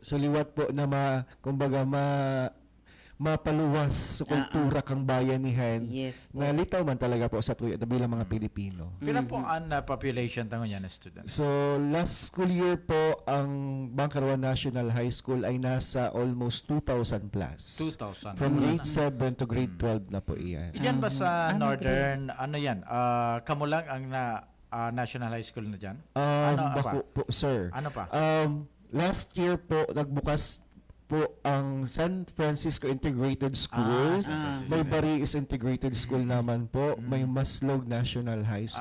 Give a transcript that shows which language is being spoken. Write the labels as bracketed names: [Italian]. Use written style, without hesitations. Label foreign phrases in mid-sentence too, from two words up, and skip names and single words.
[Bikol] So liwat po na kumbaga mapaluwas sa kultura kang bayanihan Yes po. na litaw man talaga po sa tuyo bilang mga Pilipino. Pila po ang population tangon yan na students? So, [English] last school year [Bikol] po, ang Bangkaruan National High School ay nasa [English] almost 2,000 plus. [Bikol] 2,000. [English] From grade 7 to grade 12 na po iyan. [Bikol] Diyan ba sa Northern, ano yan, kamo lang ang National High School na dyan? Ano Bako po, sir. Ano pa? [English] Last year [Bikol] po, nagbukas po ang San Francisco Integrated School. San Francisco. May Bariis Integrated School naman po. May Maslog National High School